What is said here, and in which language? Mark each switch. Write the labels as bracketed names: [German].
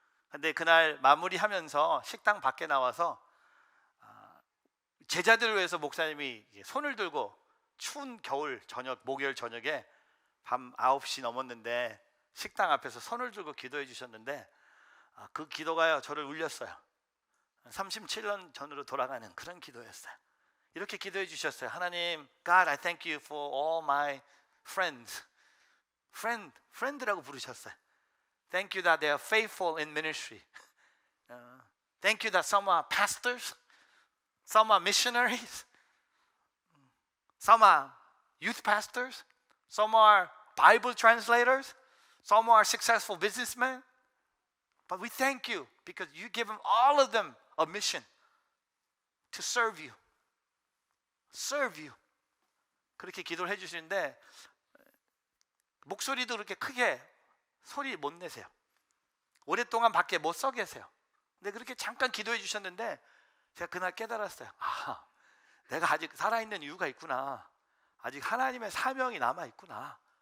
[Korean] 근데 그날 마무리하면서 식당 밖에 나와서 제자들을 위해서 목사님이 손을 들고 추운 겨울 저녁 목요일 저녁에 밤 9시 넘었는데 식당 앞에서 손을 들고 기도해 주셨는데 그 기도가요 저를 울렸어요. 37년 전으로 돌아가는 그런 기도였어요. 이렇게 기도해 주셨어요. [English] 하나님, God, I thank you for all my friends. [Korean] friend라고 부르셨어요. [English] Thank you that they are faithful in ministry. Thank you that some are pastors, some are missionaries, some are youth pastors, some are Bible translators, some are successful businessmen. But we thank you because you give them all of them a mission to serve you. Serve you. [Korean] 그렇게 기도를 해주시는데 목소리도 그렇게 크게 소리 못 내세요. 오랫동안 밖에 못 서 계세요. 근데 그렇게 잠깐 기도해 주셨는데 제가 그날 깨달았어요. 내가 아직 살아있는 이유가 있구나. 아직 하나님의 사명이 남아있구나.